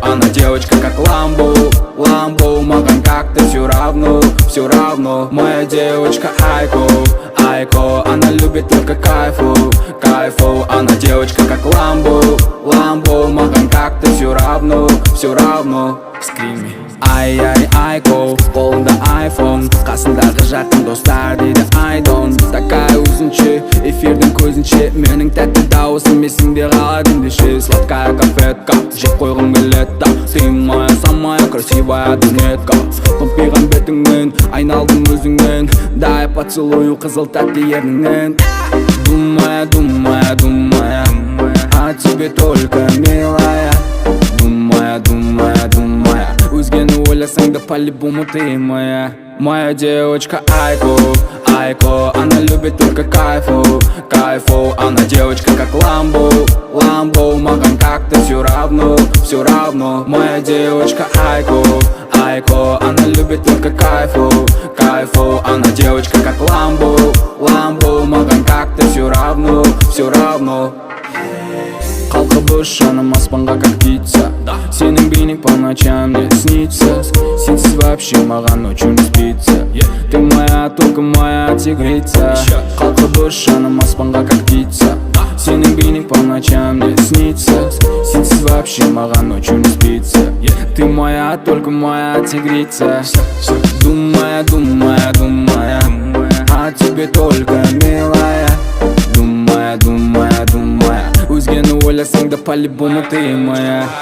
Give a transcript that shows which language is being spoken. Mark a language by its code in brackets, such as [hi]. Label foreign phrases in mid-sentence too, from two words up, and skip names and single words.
[ru] Она девочка как Ламбо, Ламбо, Маган как-то все равно, все равно. Моя девочка Айко, Айко, она любит только кайфу, кайфу. Она девочка как Ламбо, Ламбо, Маган как-то все равно, все равно. Скрими. [kk] Ай-яй, Айко, қолында айфон, қасындағы жақын достар дейді айдон. Такая өзінше, эфирдің көзінше, менің тәтті дауысым есіңде қалады ендеше. [ru] Сладкая конфетка, [kk] жеп қойғым келеді. [ru] Ты моя самая красивая брюнетка. [kk] Томпиған бетіңнен, айналдым өзіңнен. [ru] Дай поцелую [kk] қызыл тәтті ерніңнен. [ru] Думая, думая, думая о тебе только, милая. Думая, думая, думая, [kk] өзгені ойласаң да [ru] по-любому ты моя. Моя девочка Айко, Айко, она любит только кайфу, кайфу. Она девочка как Ламбо, Ламбо, Маган как-то все равно, все равно. Моя девочка Айко, Айко, она любит только кайфу, кайфу. Она девочка как Ламбо, Ламбо, Маган как-то все равно, все равно. [kk] Қалқыбы жаным аспанға [ru] как птица. [kk] Сенің бейнең [ru] по ночам мне снится. Сенсіз вообще маған ночью не спится. Ты моя, только моя тигрица. [kk] Қалқыбы жаным аспанға [ru] как птица. [kk] Сенің бейнең [ru] по ночам мне снится. Сенсіз вообще маған ночью не спится. Ты моя, только моя тигрица. Думая, думая, думая о тебе только, милая. Думая, думая, думая, [kk] өзгені ойласаң да [ru] по-любому ты моя.